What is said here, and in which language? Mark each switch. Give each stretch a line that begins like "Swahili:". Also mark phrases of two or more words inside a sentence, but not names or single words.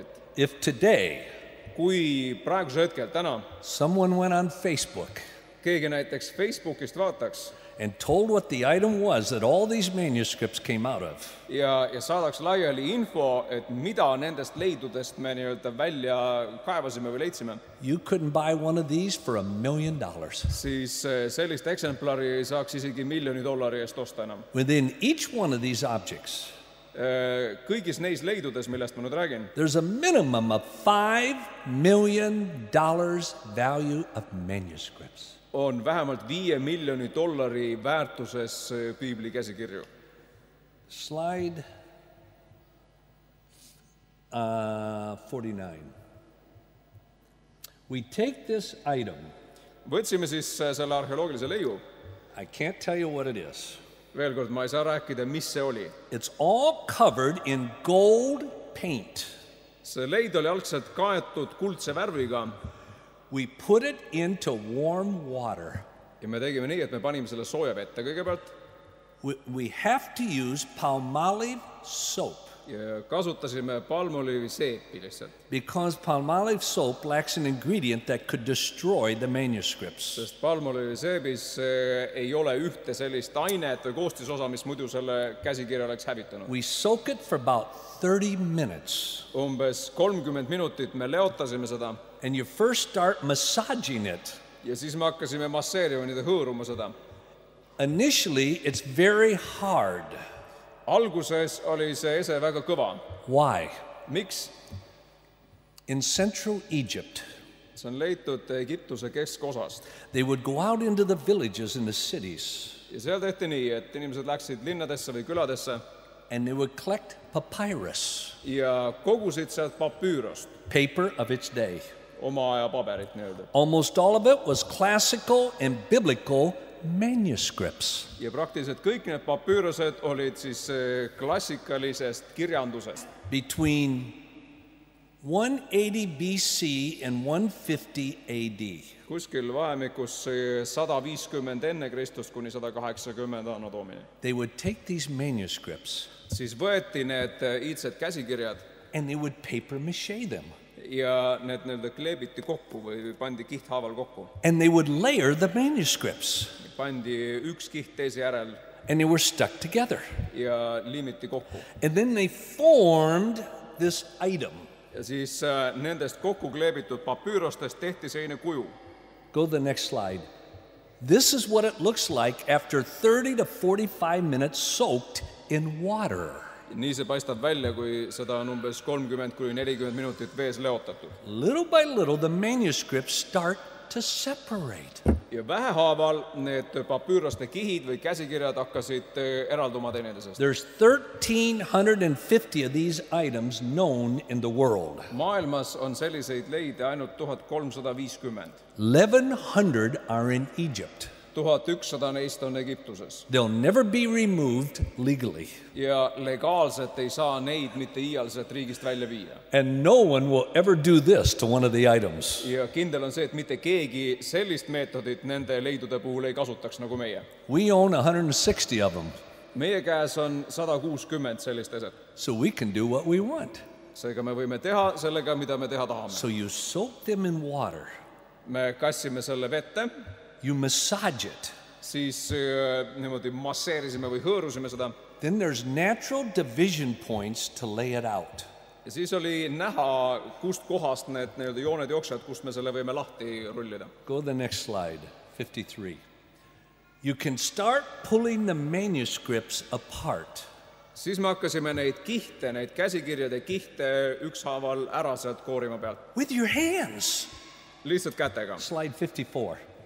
English: If today
Estonian: Kui praegusel hetkel, täna,
English: someone went on Facebook
Estonian: keegi näiteks Facebookist vaataks
English: and told what the item was that all these manuscripts came out of,
Estonian: ja saadaks laiali info, et mida nendest leidudest me nii-öelda välja kaevasime või leidsime,
English: you couldn't buy one of these for $1 million.
Estonian: siis sellist eksemplari ei saaks isegi $1 miljoni eest osta enam.
English: Within each one of these objects,
Estonian: Kõigis neis leidudes, millest ma nüüd räägin,
English: there's a minimum of $5 million value of manuscripts.
Estonian: on vähemalt $5 miljoni väärtuses piibli käsikirju.
English: Slide 49. We take this item.
Estonian: Võtsime siis selle arheoloogilise leiu.
English: I can't tell you what it is.
Estonian: Veel kord, ma ei saa rääkida, mis see oli.
English: It's all covered in gold paint.
Estonian: See leid oli algselt kaetud kuldse värviga.
English: We put it into warm water.
Estonian: Ja me tegime nii, et me panime selle sooja vette kõigepealt.
English: We have to use palmolive soap.
Estonian: Ja kasutasime palmoliivi seepi lihtsalt.
English: Because palmolive soap lacks an ingredient that could destroy the manuscripts.
Estonian: Sest palmoliivi seebis ei ole ühte sellist ainet või koostisosa, mis muidu selle käsikirja oleks hävitanud.
English: We soak it for about 30 minutes.
Estonian: Umbes 30 minutit me leotasime seda.
English: And you first start massaging it.
Estonian: Ja siis me hakkasime masseerima, niitä hõõruma seda.
English: Initially, it's very hard.
Estonian: Alguses oli see ese väga kõva.
English: Why?
Estonian: Miks?
English: In central Egypt,
Estonian: See on leitud Egiptuse keskosast.
English: they would go out into the villages and the cities,
Estonian: Ja seal tehti nii, et inimesed läksid linnadesse või küladesse
English: and they would collect papyrus,
Estonian: ja kogusid sealt papüürost,
English: paper of its day.
Estonian: oma aja paberit nii-öelda.
English: Almost all of it was classical and biblical manuscripts.
Estonian: Ja praktiliselt kõik need papüürosed olid siis klassikalisest kirjandusest.
English: Between 180 BC and 150 AD.
Estonian: Kuskil vahemikus 150 enne Kristust kuni 180
Latin: anno domini.
English: They would take these manuscripts
Estonian: Siis võeti need iidsed käsikirjad
English: and they would paper mache them.
Estonian: ja need nii-öelda kleebiti kokku või pandi kihthaaval kokku.
English: And they would layer the manuscripts
Estonian: Pandi üks kiht teise järel
English: and they were stuck together.
Estonian: ja liimiti kokku.
English: And then they formed this item.
Estonian: Ja siis nendest kokku kleebitud papüürostest tehti selline kuju.
English: Go to the next slide. This is what it looks like after 30 to 45 minutes soaked in water.
Estonian: Nii see paistab välja, kui seda on umbes 30 kuni 40 minutit vees leotatud.
English: Little by little, the manuscripts start to separate.
Estonian: Ja vähehaaval need papüüroste kihid või käsikirjad hakkasid eralduma teineteisest.
English: There's 1,350 of these items known in the world.
Estonian: Maailmas on selliseid leide ainult 1350.
English: 1,100 are in Egypt.
Estonian: 1100 neist on Egiptuses.
English: They'll never be removed legally.
Estonian: Ja legaalselt ei saa neid mitte iialselt riigist välja viia.
English: And no one will ever do this to one of the items.
Estonian: Ja kindel on see, et mitte keegi sellist meetodit nende leidude puhul ei kasutaks nagu meie.
English: We own 160 of them,
Estonian: Meie käes on 160 sellist eset.
English: so we can do what we want.
Estonian: Seega me võime teha sellega, mida me teha tahame.
English: So you soak them in water.
Estonian: Me kassime selle vette,
English: You massage it.
Estonian: siis niimoodi masseerisime või hõõrusime seda.
English: Then there's natural division points to lay it out.
Estonian: Ja siis oli näha, kust kohast need nii-öelda jooned jooksevad, kust me selle võime lahti rullida.
English: Go to the next slide, 53. You can start pulling the manuscripts apart.
Estonian: Siis me hakkasime neid kihte, neid käsikirjade kihte ükshaaval ära sealt koorima pealt.
English: With your hands.
Estonian: Lihtsalt kätega.
English: Slide 54.